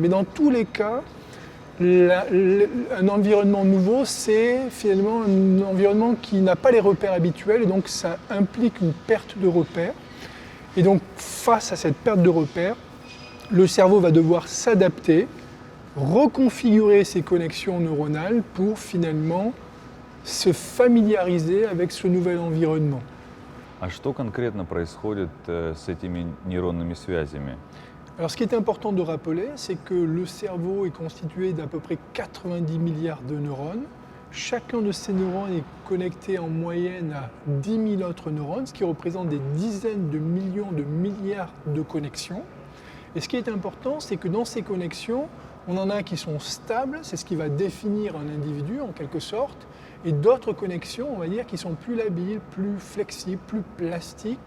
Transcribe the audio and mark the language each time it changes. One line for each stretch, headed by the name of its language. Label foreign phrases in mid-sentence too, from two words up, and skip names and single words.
French: Mais dans tous les cas, un environnement nouveau, c'est finalement un environnement qui n'a pas les repères habituels et donc ça implique une perte de repères. Et donc face à cette perte de repères, le cerveau va devoir s'adapter, reconfigurer ses connexions neuronales pour finalement se familiariser avec ce nouvel environnement.
Russian: А что конкретно происходит с этими нейронными связями?
French: Alors ce qui est important de rappeler, c'est que le cerveau est constitué d'à peu près 90 milliards de neurones. Chacun de ces neurones est connecté en moyenne à 10 000 autres neurones, ce qui représente des dizaines de millions de milliards de connexions. Et ce qui est important, c'est que dans ces connexions, on en a qui sont stables, c'est ce qui va définir un individu en quelque sorte, et d'autres connexions, on va dire, qui sont plus labiles, plus flexibles, plus plastiques.